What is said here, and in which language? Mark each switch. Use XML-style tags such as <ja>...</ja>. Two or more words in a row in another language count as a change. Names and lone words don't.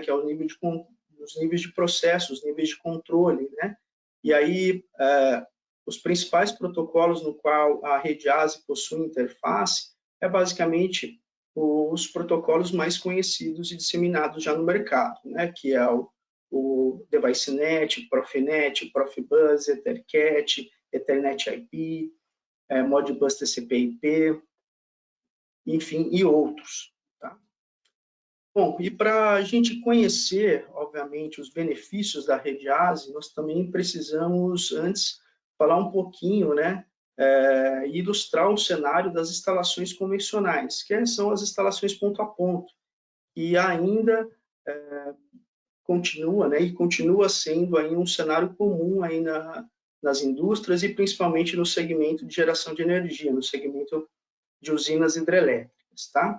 <pt>Que é o nível os níveis de processo, os níveis de controle, né? E aí, os principais protocolos no qual a rede ASI possui interface é basicamente os protocolos mais conhecidos e disseminados já no mercado, né? Que é o DeviceNet, Profinet, Profibus, EtherCAT, Ethernet IP, Modbus TCP/IP, enfim, e outros. Tá? Bom, e para a gente conhecer, obviamente, os benefícios da rede ASI, nós também precisamos, antes, falar um pouquinho, né, ilustrar um cenário das instalações convencionais, que são as instalações ponto a ponto, e ainda continua, né, e continua sendo aí um cenário comum aí nas indústrias e principalmente no segmento de geração de energia, no segmento de usinas hidrelétricas, tá?</pt>